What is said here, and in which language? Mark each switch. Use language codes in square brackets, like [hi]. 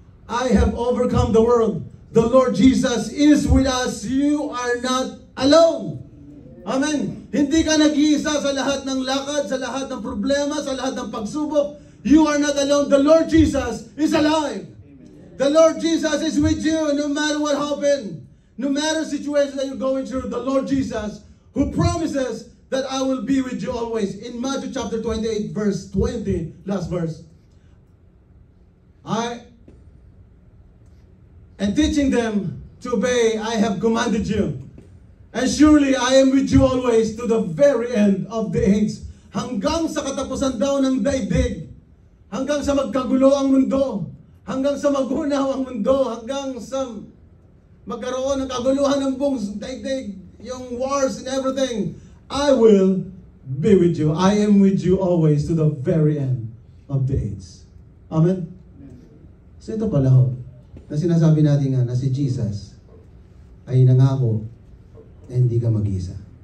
[en] I have overcome the world. The Lord Jesus is with us. You are not alone. Amen. [tl] Hindi ka nag-iisa sa lahat ng lakad, sa lahat ng problema, sa lahat ng pagsubok. [en] You are not alone. The Lord Jesus is alive. The Lord Jesus is with you no matter what happened. No matter situation that you're going through, the Lord Jesus, who promises that I will be with you always. In Matthew chapter 28, verse 20, last verse. And teaching them to obey, I have commanded you. And surely I am with you always to the very end of the age. [tl] Hanggang sa katapusan daw ng daigdig. Hanggang sa magkagulo ang mundo. Hanggang sa magunaw ang mundo. Hanggang sa magkaroon ng kaguluhan ng buong daigdig. [en] Yung wars and everything. I will be with you. I am with you always to the very end of the age. [tl] Amen? So ito pala ho, na sinasabi natin nga na si Jesus ay nangako na hindi ka mag-isa.